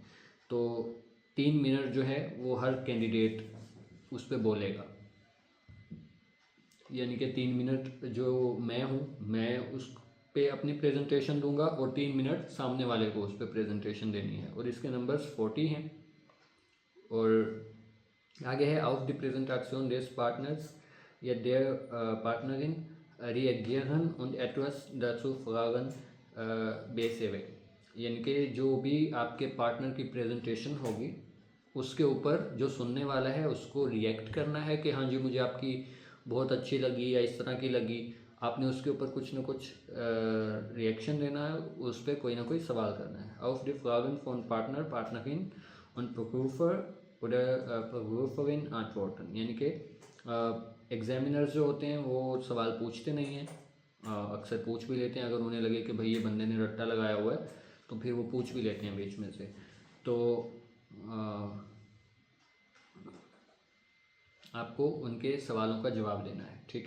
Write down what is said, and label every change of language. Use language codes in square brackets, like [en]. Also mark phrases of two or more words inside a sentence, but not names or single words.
[hi] तो 3 मिनट जो है वो हर कैंडिडेट उस पर बोलेगा, यानी कि 3 मिनट जो मैं हूँ मैं उस पे अपनी प्रेजेंटेशन दूंगा और 3 मिनट सामने वाले को उस पर प्रेजेंटेशन देनी है। और इसके नंबर्स 40 हैं। और आगे है [de] auf die Präsentation des Partners [hi] या [de] der Partnerin reagieren und etwas dazu fragen beseवे, [hi] यानी कि जो भी आपके पार्टनर की प्रेजेंटेशन होगी उसके ऊपर जो सुनने वाला है उसको रिएक्ट करना है कि हाँ जी मुझे आपकी बहुत अच्छी लगी या इस तरह की लगी। आपने उसके ऊपर कुछ ना कुछ रिएक्शन देना है, उस पर कोई ना कोई सवाल करना है। [de] auf die Fragen von Partner Partnerin und Prüfer oder Prüferin antworten, [hi] यानी कि एग्जामिनर्स जो होते हैं वो सवाल पूछते नहीं हैं, अक्सर पूछ भी लेते हैं अगर उन्हें लगे कि भाई ये बंदे ने रट्टा लगाया हुआ है तो फिर वो पूछ भी लेते हैं बीच में से। तो आपको उनके सवालों का जवाब देना है, ठीक है।